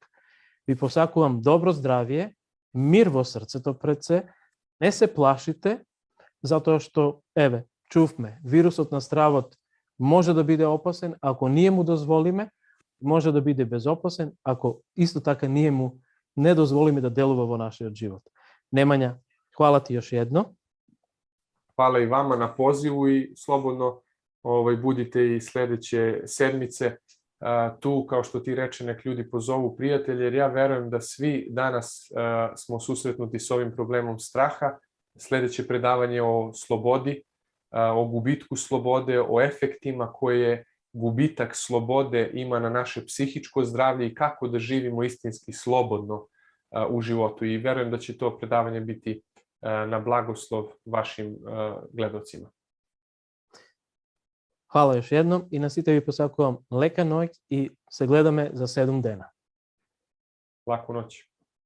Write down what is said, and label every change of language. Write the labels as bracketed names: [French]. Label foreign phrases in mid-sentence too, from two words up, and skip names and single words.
[Macedonian] Ви посакувам добро здравје, мир во срцето пред се, не се плашите, затоа што, еве, чувме, вирусот на стравот може да биде опасен, ако ние му дозволиме, може да биде безопасен, ако исто така ние му не дозволиме да делува во нашиот живот. [Serbian] Немања, хвала ти још едно. Hvala i vama na pozivu i slobodno budite i sledeće sedmice tu, kao što ti reče, nek ljudi pozovu prijatelje, jer ja verujem da svi danas smo susretnuti s ovim problemom straha. Sledeće predavanje o slobodi, o gubitku slobode, o efektima koje gubitak slobode ima na naše psihičko zdravlje i kako da živimo istinski slobodno u životu. I verujem da će to predavanje biti na blagoslov vašim gledocima. Hvala još jednom i na [Macedonian] сите ви посакувам лека ноќ и се гледаме за 7 дена. Лаку ноќ.